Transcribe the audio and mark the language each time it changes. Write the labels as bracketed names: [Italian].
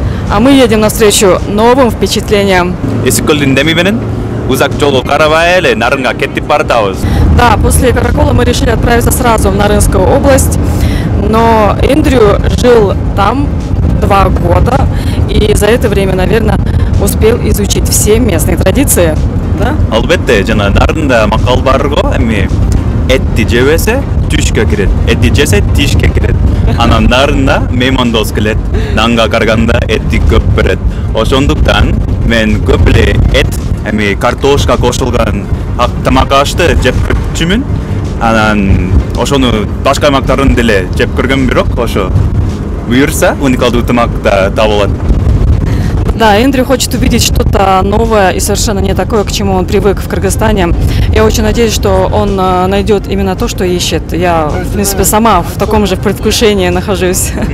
[Russian] А мы едем навстречу новым впечатлениям. [Kyrgyz] Эсикөлдүн деми менен узак жолго карабай эле Нарынга кеттип баратабыз. [Russian] Да, после Каракола мы решили отправиться сразу в Нарынскую область, но Эндрю жил там 2 года и за это время, наверное, успел изучить все местные традиции, да? [Kyrgyz] Албетте, жана Нарында макал бар го, эми этти жебесе түшкө кирет, этти жесе тишке кирет. Анан Нарында меймандос келет, нанга караганда этти көп берет. Ошондуктан мен көп эле эт, эми картошка кошулган тамак ашты жеп көрчүмүн. Анан ошону башка аймактарын деле жеп көргөм, бирок ошо буюрса уникалдуу тамак да табылат. [Russian] Да, Эндрю хочет увидеть что-то новое и совершенно не такое, к чему он привык в Кыргызстане. Я очень надеюсь, что он найдет именно то, что ищет. Я, в принципе, сама в таком же предвкушении нахожусь.